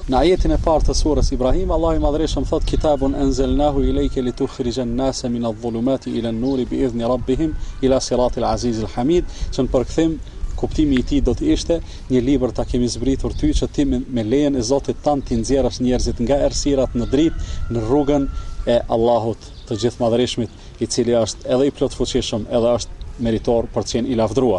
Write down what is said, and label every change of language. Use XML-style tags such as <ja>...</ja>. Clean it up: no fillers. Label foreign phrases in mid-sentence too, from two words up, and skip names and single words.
<sq>Në ajetin e parë të surës Ibrahim, Allahu i Madhërisht thot:</sq> <ar>"كتاب أنزلناه إليك لتخرج الناس من الظلمات إلى النور بإذن ربهم إلى صراط العزيز الحميد."</ar> <sq>Që në përkthim kuptimi i tij do të ishte: një libër ta kemi zbritur ty që ti me lejen e Zotit tan ti nxjerrësh njerëzit nga errësirat në dritë në rrugën e Allahut të Gjithëmadhërisht, i cili është edhe i plotfuqishëm, edhe është meritor për të qenë i lavdruar.</sq>